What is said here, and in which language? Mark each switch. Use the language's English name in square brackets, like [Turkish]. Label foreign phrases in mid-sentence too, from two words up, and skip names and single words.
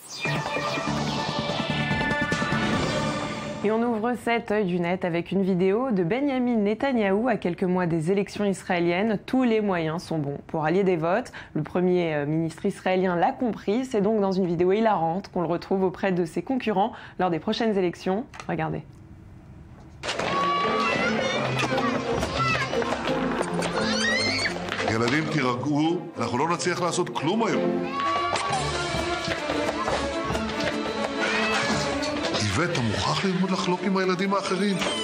[French] Et on ouvre cet œil du net avec une vidéo de Benjamin Netanyahou à quelques mois des élections israéliennes. Tous les moyens sont bons pour allier des votes. Le premier ministre israélien l'a compris. C'est donc dans une vidéo hilarante qu'on le retrouve auprès de ses concurrents lors des prochaines élections. Regardez. [Hebrew] ילדים, תירגעו, אנחנו לא נצליח לעשות כלום היום. איווט, אתה מוכרח ללמוד לחלוק עם הילדים האחרים.